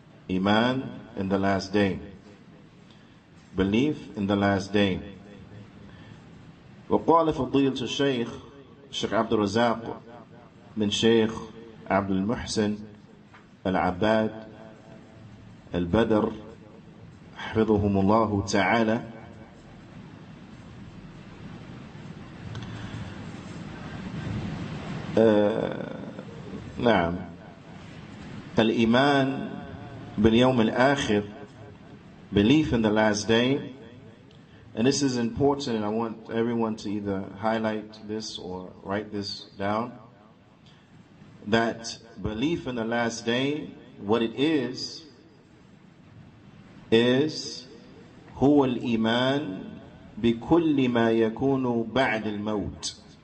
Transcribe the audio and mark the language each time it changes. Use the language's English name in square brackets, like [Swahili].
[English] Iman in the last day, belief in the last day. [Arabic] وقال فضيلة الشيخ عبد الرزاق من شيخ عبد المحسن العباد البدر حفظهم الله تعالى: نعم، الإيمان باليوم الآخر, [English] belief in the last day. And this is important, and I want everyone to either highlight this or write this down, that belief in the last day, what it is [Arabic] هو الإيمان بكل ما يكون بعد الموت.